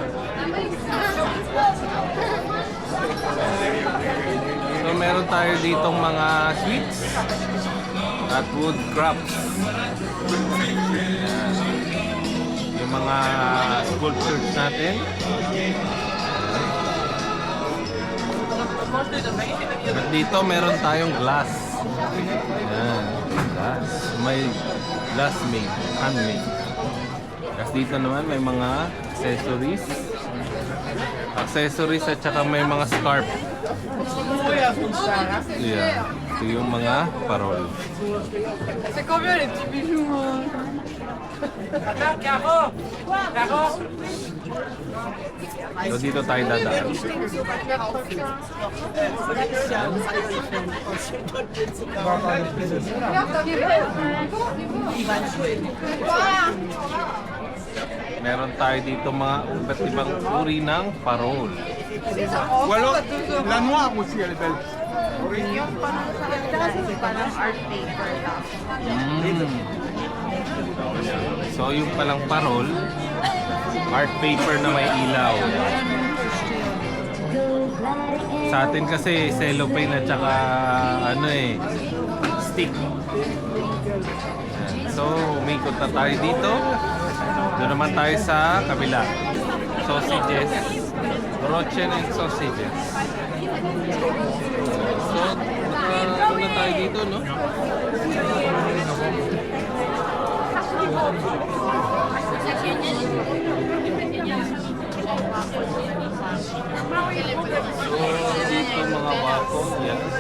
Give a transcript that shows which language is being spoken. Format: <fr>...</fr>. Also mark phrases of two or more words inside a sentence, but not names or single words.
<tl>So meron tayo ditong mga sweets at</tl> <en>wood crafts.</en> <tl>Yan. Yung mga sculptures natin. At dito meron tayong glass. Yan. Glass. May</tl> <en>glass made, handmade.</en> <tl>Tapos dito naman may mga accessories at saka may mga scarf. Yeah. Ito yung mga parol.</tl> <fr>C'est combien les petits bijoux</fr> <tl>So dito tayo dadaan. Meron tayo dito mga iba't ibang uri ng parol.</tl> <fr>La noire aussi, elle est belle.</fr> <tl>Yung parang sa akin, parang art paper lang. So yung palang parol, art paper na may ilaw. Sa atin kasi cellophane at saka ano eh, stick. Yan. So, umikot na tayo dito. Doon naman tayo sa kabila.</tl> <en>Sausages. Rochen and sausages.</en> <tl>So, ano na tayo dito, no? So, dito mga waffles, yan.</tl>